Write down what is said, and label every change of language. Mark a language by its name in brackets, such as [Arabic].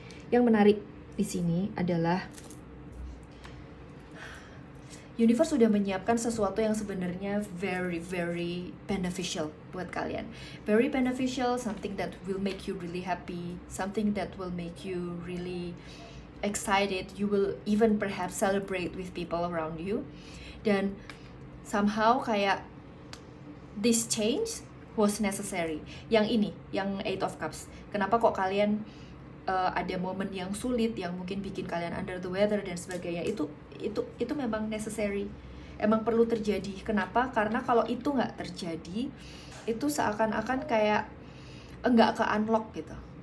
[Indonesian] Yang menarik di sini adalah universe sudah menyiapkan sesuatu yang sebenarnya [English] very very beneficial [Indonesian] buat kalian. [English] Very beneficial, something that will make you really happy, something that will make you really excited. You will even perhaps celebrate with people around you. Dan somehow kayak this change was necessary. [Indonesian] Yang ini, yang Eight of Cups. Kenapa kok kalian ada momen yang sulit yang mungkin bikin kalian under the weather dan sebagainya, itu memang necessary, emang perlu terjadi. Kenapa? Karena kalau itu nggak terjadi, itu seakan-akan kayak nggak ke unlock gitu.